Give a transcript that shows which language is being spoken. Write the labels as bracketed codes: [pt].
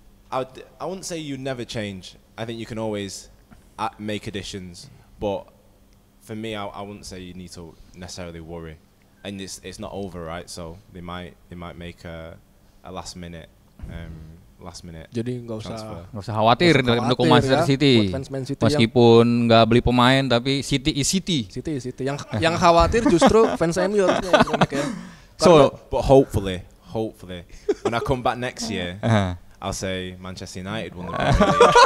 [en] I wouldn't say you never change. I think you can always make additions, but for me, I wouldn't say you need to necessarily worry. And it's not over, right? So they might make a last minute last minute. [id] Jadi nggak usah khawatir dari pendukung Manchester City. Meskipun nggak beli pemain, tapi [en] City is City. [id] City. Yang khawatir justru fans MU harusnya ya. [en] But hopefully, when I come back next year, I'll say Manchester United won the Premier League.